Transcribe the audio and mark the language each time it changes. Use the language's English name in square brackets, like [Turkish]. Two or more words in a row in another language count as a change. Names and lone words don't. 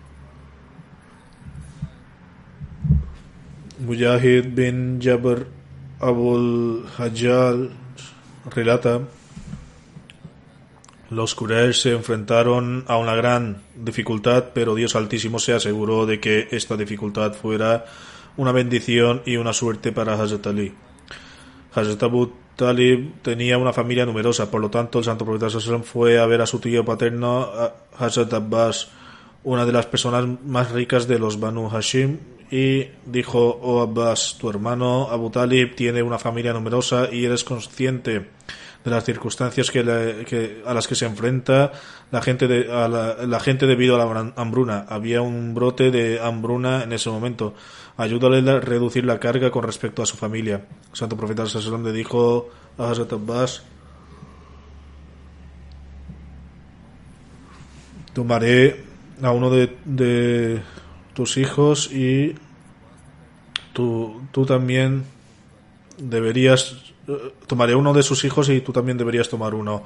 [Spanish] Mujahid bin Jabr Abul Hajjal relata: los Quraysh se enfrentaron a una gran dificultad, pero Dios Altísimo se aseguró de que esta dificultad fuera una bendición y una suerte para Hazrat Ali. Hazrat Abu Talib tenía una familia numerosa, por lo tanto el santo profeta [Arabic] صلى الله عليه وسلم [Spanish] fue a ver a su tío paterno, Hazrat Abbas, una de las personas más ricas de los Banu Hashim, y dijo: oh Abbas, tu hermano Abu Talib tiene una familia numerosa y eres consciente de las circunstancias a las que se enfrenta la gente debido a la hambruna. Había un brote de hambruna en ese momento. Ayúdale a reducir la carga con respecto a su familia. El santo profeta [Arabic] صلى الله عليه وسلم [Spanish] le dijo a Hazrat Abbas: tomaré a uno de tus hijos y tú también deberías. Tomaré uno de sus hijos y tú también deberías tomar uno.